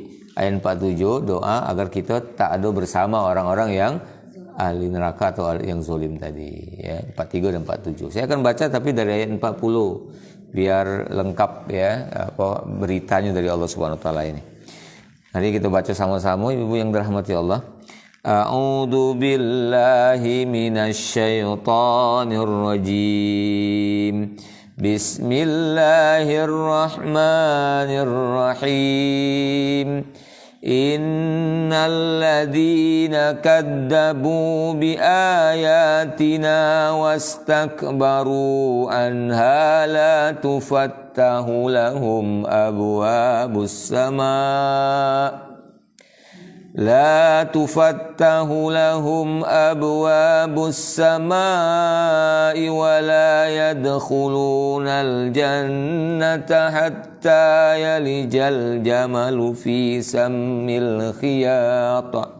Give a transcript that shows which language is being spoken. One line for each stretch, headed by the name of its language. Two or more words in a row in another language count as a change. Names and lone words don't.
Indonesian: Ayat 47 doa agar kita tak ada bersama orang-orang yang ahli neraka atau yang zalim tadi ya, 43 dan 47. Saya akan baca tapi dari ayat 40 biar lengkap ya beritanya dari Allah
Arabic: سبحانه وتعالى
Indonesian: ini. Nanti kita baca sama-sama ibu yang dirahmati Allah.
Arabic: أعوذ بالله من الشيطان الرجيم. بسم الله الرحمن الرحيم. إن الذين كذبوا بآياتنا واستكبروا عنها لا تفتح لهم أبواب السماء' لا تفتح لهم أبواب السماء ولا يدخلون الجنة حتى يلج الجمل في سم الخياط